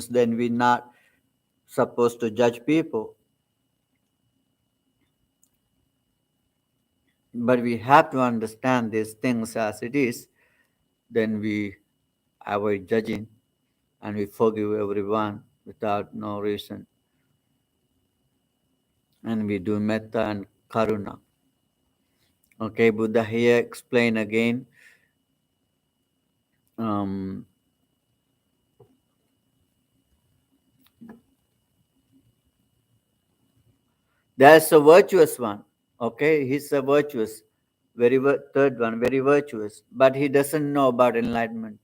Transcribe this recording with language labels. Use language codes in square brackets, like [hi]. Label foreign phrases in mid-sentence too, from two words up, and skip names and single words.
[en] Then we're not supposed to judge people, but we have to understand these things as it is. Then we avoid judging, and we forgive everyone without no reason, and we do metta and karuna. Okay, Buddha here explain again. um, there's a virtuous one. Okay, he's a virtuous, third one, very virtuous, but he doesn't know about enlightenment.